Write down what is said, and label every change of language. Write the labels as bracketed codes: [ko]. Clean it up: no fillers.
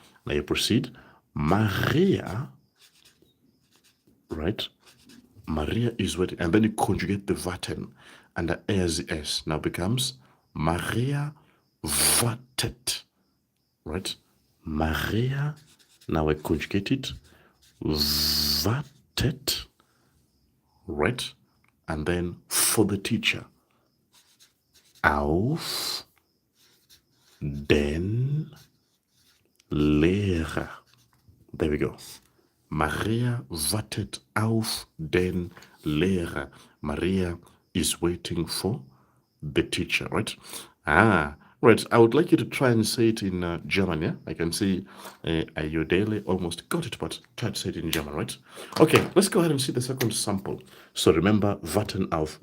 [en] Now you proceed. Maria, right? Maria is waiting. And then you conjugate the Vaten. And the is S now becomes [de] Maria wartet, [en] right? Maria, now I conjugate it. Wartet, right? And then for the teacher, [de] auf den Lehrer. [en] There we go. [de] Maria wartet auf den Lehrer. [en] Maria is waiting for the teacher, right? Right. I would like you to try and say it in German, yeah? I can see Ayodele almost got it, but try to say it in German, right? Okay, let's go ahead and see the second sample. So remember, [de] warten auf.